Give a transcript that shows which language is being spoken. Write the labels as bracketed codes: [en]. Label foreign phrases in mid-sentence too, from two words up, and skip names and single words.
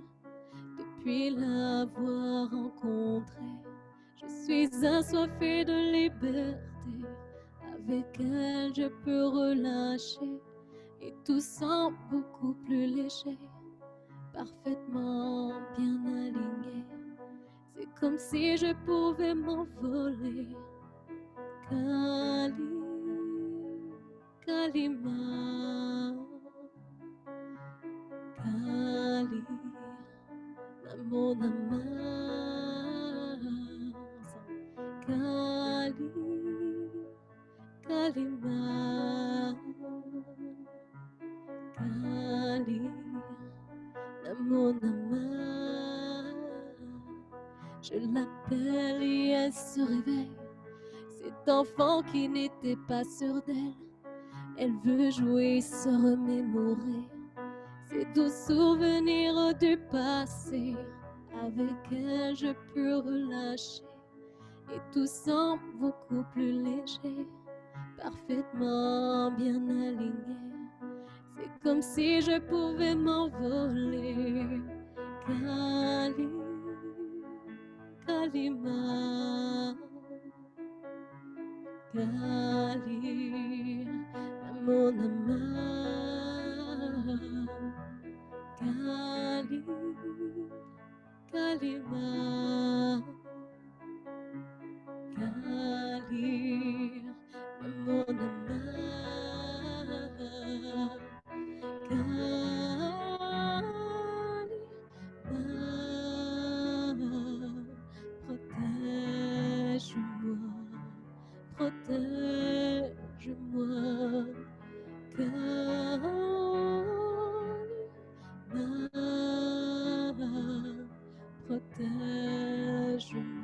[fr] Depuis l'avoir rencontrée, je suis assoiffée de liberté. Avec elle, je peux relâcher et tout semble beaucoup plus léger, parfaitement bien aligné. C'est comme si je pouvais m'envoler. [sa] काली, कालीमा, काली, नमो नमः. काली, कालीमा, काली, नमो नमः. [fr] Je l'appelle et elle se réveille. Cet enfant qui n'était pas sûr d'elle, elle veut jouer, se remémorer ses doux souvenirs du passé. Avec elle, je peux relâcher et tout semble beaucoup plus léger, parfaitement bien aligné. C'est comme si je pouvais m'envoler. [sa] काली, कालीमा, काली, नमो नमः. काली, कालीमा, काली, नमो नमः. [fr] Protège-moi, protège-moi, protège-moi.